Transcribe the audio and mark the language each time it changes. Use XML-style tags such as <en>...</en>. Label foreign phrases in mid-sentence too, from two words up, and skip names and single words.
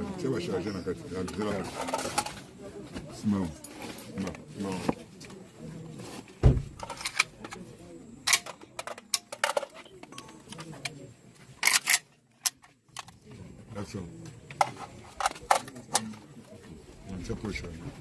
<ln>Chewa charger na kati. Simba.</ln> <fr>Non.</fr> <en>That's all.</en> <fr>On peut charger.</fr>